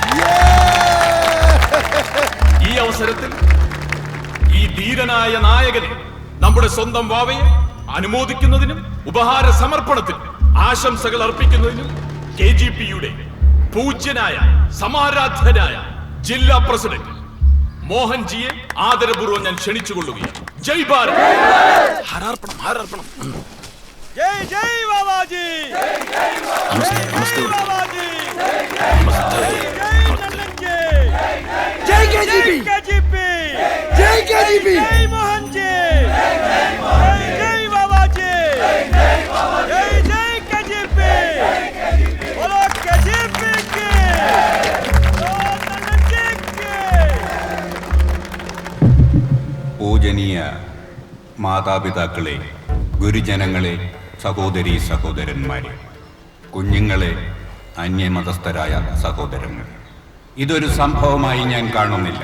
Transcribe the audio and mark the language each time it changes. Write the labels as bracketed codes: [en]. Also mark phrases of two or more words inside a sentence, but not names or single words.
[ml] ഈ അവസരത്തിൽ ഈ ധീരനായ നായകനെ നമ്മുടെ സ്വന്തം വാവയെ അനുമോദിക്കുന്നതിനും ഉപഹാര സമർപ്പണത്തിനും ആശംസകൾ അർപ്പിക്കുന്നതിനും KGPയുടെ പൂജ്യനായ സമാരാധ്യനായ ജില്ലാ പ്രസിഡന്റ് മോഹൻജിയെ ആദരപൂർവ്വം ഞാൻ ക്ഷണിച്ചുകൊള്ളുകയാണ്. [hi] जय भारत. [ml] ഹാരാർപ്പണം ഹാരാർപ്പണം. [hi] जय जय बाबाजी. नमस्ते नमस्ते बाबाजी. जय केजीपी, जय केजीपी, जय मोहनजी, जय जय बाबाजी, जय जय केजीपी, बोलो केजीपी की, [ml] പൂജനീയ മാതാപിതാക്കളെ, ഗുരുജനങ്ങളെ, സഹോദരീ സഹോദരന്മാരെ, കുഞ്ഞുങ്ങളെ, അന്യമതസ്ഥരായ സഹോദരങ്ങൾ, ഇതൊരു സംഭവമായി ഞാൻ കാണുന്നില്ല.